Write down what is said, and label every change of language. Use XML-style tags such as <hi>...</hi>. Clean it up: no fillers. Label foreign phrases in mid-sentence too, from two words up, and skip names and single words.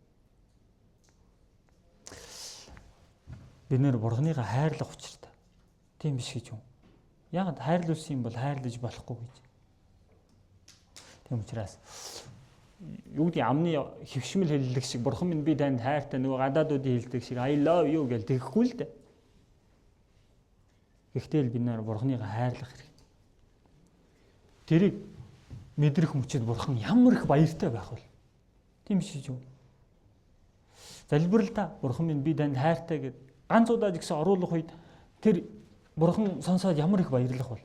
<mn>Бид нэр бурханыгаа хайрлах учиртай. Тийм биш гэж юм. Яг хайрлуулсан юм бол хайрлаж болохгүй гэж. Тийм учраас юу гэдэг амны хөвшмөл хэллэг шиг бурхан минь би танд хайртай нөгөө гадаадуудын хэлдэг шиг</mn> <en>I love you</en> <mn>гэж тэгэхгүй л дээ. Гэхдээ л бид нар бурханыгаа хайрлах хэрэгтэй. Тэрийг мэдрэх мөчөд бурхан ямар их баяртай байх вэ? Тийм биш үү? Залбирал та бурхан минь би танд хайртай гэд ганц удаа ч гэсэн оруулах үед тэр бурхан сонсоод ямар их баярлах вэ?</mn>